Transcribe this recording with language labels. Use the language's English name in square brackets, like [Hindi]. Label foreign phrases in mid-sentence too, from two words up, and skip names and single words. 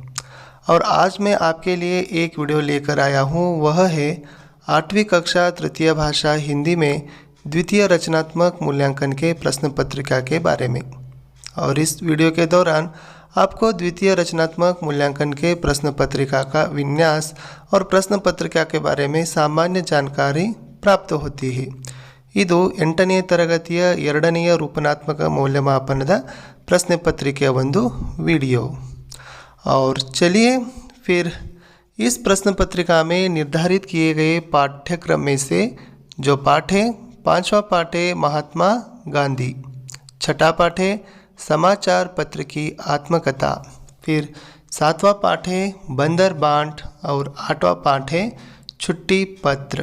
[Hindi] और आज मैं आपके लिए एक वीडियो लेकर आया हूं, वह है 8वीं कक्षा तृतीय भाषा हिंदी में द्वितीय रचनात्मक मूल्यांकन के प्रश्न पत्रिका के बारे में। और इस वीडियो के दौरान आपको द्वितीय रचनात्मक मूल्यांकन के प्रश्न पत्रिका का विन्यास और प्रश्न पत्रिका के बारे में सामान्य जानकारी प्राप्त होती है। [Kannada] ಇದು 8ನೇ ತರಗತಿಯ 2ನೇ ರೂಪನಾತ್ಮಕ ಮೌಲ್ಯಮಾಪನದ ಪ್ರಶ್ನೆ ಪತ್ರಿಕೆಯ ಒಂದು ವಿಡಿयो। [Hindi] और चलिए फिर इस प्रश्न पत्रिका में निर्धारित किए गए पाठ्यक्रम में से जो पाठ है, 5वां पाठ है महात्मा गांधी, 6ठा पाठ है समाचार पत्र की आत्मकथा, फिर 7वां पाठ है बंदर बांट और 8वां पाठ है छुट्टी पत्र।